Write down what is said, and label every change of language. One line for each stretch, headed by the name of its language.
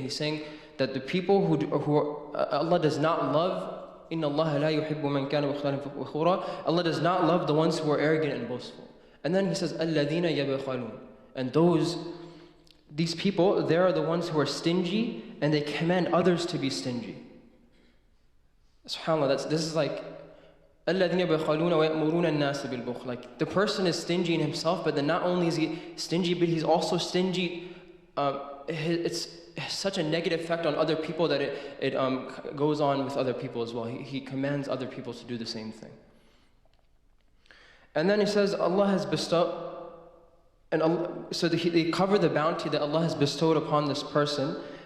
English: He's saying that the people who Allah does not love,
Arabic: إِنَّ اللَّهَ لَا يُحِبُّ مَنْ كَانَ مُخْتَالًا فَخُورًا,
English: Allah does not love the ones who are arrogant and boastful. And then he says,
Arabic: الَّذِينَ يَبْخَلُونَ,
English: and these people, they are the ones who are stingy and they command others to be stingy. SubhanAllah, this is like
Arabic: الَّذِينَ يَبْخَلُونَ وَيَأْمُرُونَ النَّاسَ بِالْبُخْلِ.
English: Like the person is stingy in himself, but then not only is he stingy, but he's also stingy. It's such a negative effect on other people that it goes on with other people as well. He commands other people to do the same thing. And then he says Allah has bestowed, so they cover the bounty that Allah has bestowed upon this person.